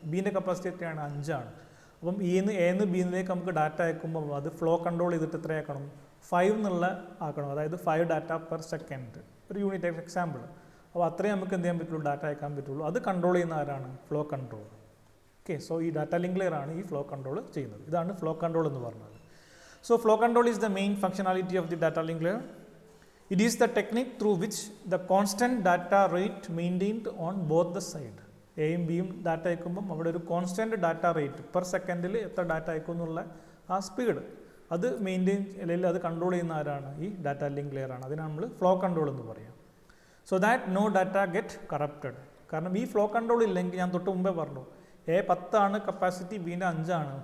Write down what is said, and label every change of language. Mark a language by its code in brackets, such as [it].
[ml] ബീൻ്റെ capacity എത്രയാണ്, 5 ആണ്. അപ്പം എന്ന് ബിന്നിലേക്ക് നമുക്ക് ഡാറ്റ അയക്കുമ്പോൾ അത് ഫ്ലോ കൺട്രോൾ ചെയ്തിട്ട് എത്രയാക്കണം, 5 എന്നുള്ള ആക്കണം, അതായത് 5 ഡാറ്റ പെർ സെക്കൻഡ്, ഒരു യൂണിറ്റ് എക്സാമ്പിൾ. അപ്പോൾ അത്രയും നമുക്ക് എന്ത് ചെയ്യാൻ പറ്റുള്ളൂ, ഡാറ്റ അയക്കാൻ പറ്റുള്ളൂ. അത് കൺട്രോൾ ചെയ്യുന്ന ആരാണ്, ഫ്ലോ കൺട്രോൾ. ഓക്കെ, സോ ഈ ഡാറ്റ ലിങ്ക് ലെയർ ആണ് ഈ ഫ്ലോ കൺട്രോൾ ചെയ്യുന്നത്. ഇതാണ് ഫ്ലോ കൺട്രോൾ എന്ന് പറഞ്ഞത്. [en] So flow control is the main functionality of the data link layer. It is the technique through which the constant data rate maintained on both the side. [ml] എയും ബിയും data അയക്കുമ്പം അവിടെ ഒരു constant data rate per സെക്കൻഡിൽ എത്ര data അയക്കും എന്നുള്ള ആ speed അത് മെയിൻറ്റെയിൻ അല്ലെങ്കിൽ അത് കൺട്രോൾ ചെയ്യുന്ന ആരാണ്, ഈ ഡാറ്റ ലിങ്ക് ലെയർ ആണ്. അതിനാണ് നമ്മൾ ഫ്ലോ കൺട്രോൾ എന്ന് പറയാം. [en] So that no data get corrupted. [ml] കാരണം ഈ ഫ്ലോ കൺട്രോൾ ഇല്ലെങ്കിൽ, ഞാൻ തൊട്ട് മുമ്പേ പറഞ്ഞു, എ 10 ആണ് കപ്പാസിറ്റി, ബീൻ്റെ 5 ആണ്.